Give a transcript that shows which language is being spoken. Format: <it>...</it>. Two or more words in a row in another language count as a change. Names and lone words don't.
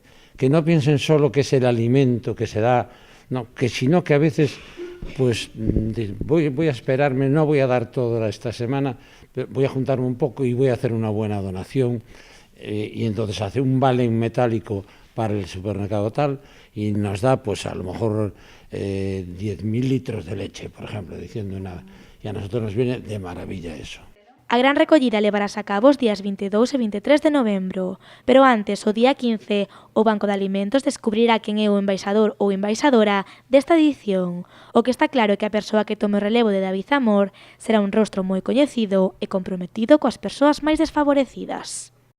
<es>Que no piensen solo que es el alimento que se da, no, que sino que a veces pues voy a esperarme, no voy a dar todo esta semana, voy a juntarme un poco y voy a hacer una buena donación. Y entonces hace un vale en metálico para el supermercado tal y nos da pues a lo mejor 10.000 litros de leche, por ejemplo, diciendo nada. Y a nosotros nos viene de maravilla eso.</es> <gl>A gran recollida levarase a cabo os días 22 e 23 de novembro, pero antes, o día 15, o Banco de Alimentos descubrirá quen é o embaixador ou embaixadora desta edición. O que está claro é que a persoa que tome o relevo de David Zamor será un rostro moi coñecido e comprometido coas persoas máis desfavorecidas.</gl>